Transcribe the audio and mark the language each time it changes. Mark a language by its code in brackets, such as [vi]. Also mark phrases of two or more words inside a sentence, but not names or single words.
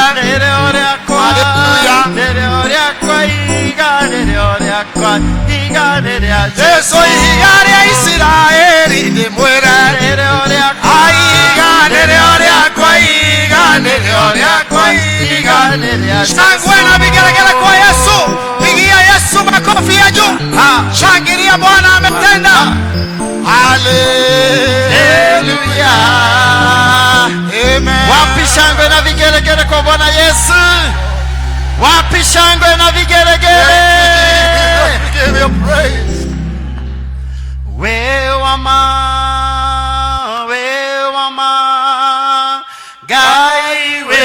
[ki] nĩrĩo rĩakwa nĩrĩo rĩakwa iga nĩrĩo rĩakwa iga nĩrĩa Yesu iga rĩa Isiraeli ndĩmwĩre nĩrĩo rĩakwa iga nĩrĩo rĩakwa iga nĩrĩo rĩakwa iga [sw] shangwe na vigelegele kwa Yesu pigia Yesu makofi ya juu shangilia Bwana ametenda haleluya amen wapi shangwe na vigelegele kwa Bwana Yesu wapi shangwe na vigelegele [en] give you praise wewama gai